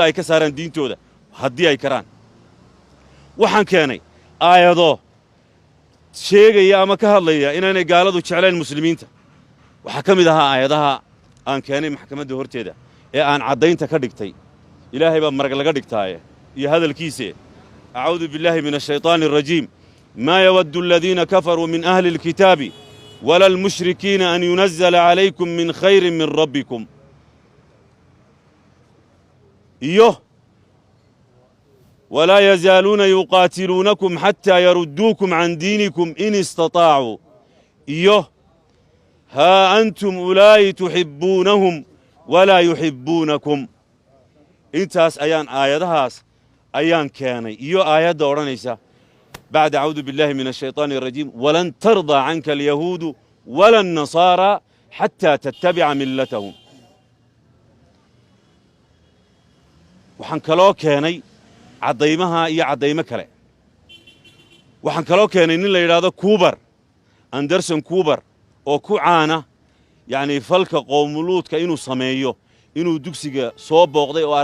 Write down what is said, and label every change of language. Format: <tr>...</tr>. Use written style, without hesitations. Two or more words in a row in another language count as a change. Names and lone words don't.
<so>ay ka saaraan diintooda haddii ay karaan waxaan keenay aayado sheegaya ama ka hadlaya inaanay gaaladu jeclayn muslimiinta waxaa ka mid ahaa aayadaha aan keenay maxkamadda horteeda ee aan caddaynta ka dhigtay ilaahay baa marag laga dhigtaaye iyo hadalkiise</so> <ar>أعوذ بالله من الشيطان الرجيم ما يود الذين كفروا من أهل الكتاب ولا المشركين أن ينزل عليكم من خير من ربكم iyo ولا يزالون يقاتلونكم حتى يردوكم عن دينكم إن استطاعوا ها أنتم أولئك تحبونهم ولا يحبونكم</ar> <so>intaas ayaan aayadahaas ayaan keenay iyo aayadda odhanaysa</so> <ar>بعد أعوذ بالله من الشيطان الرجيم ولن ترضى عنك اليهود ولا النصارى حتى تتبع ملتهم</ar> <so>waxaan kaloo keenay caddaymaha iyo caddaymo kale waxaan kaloo keenay nin la yidhaahdo anderson kuubar oo ku caana yani falka qoomuluudka inuu sameeyo inuu dugsiga soo booqday oo</so>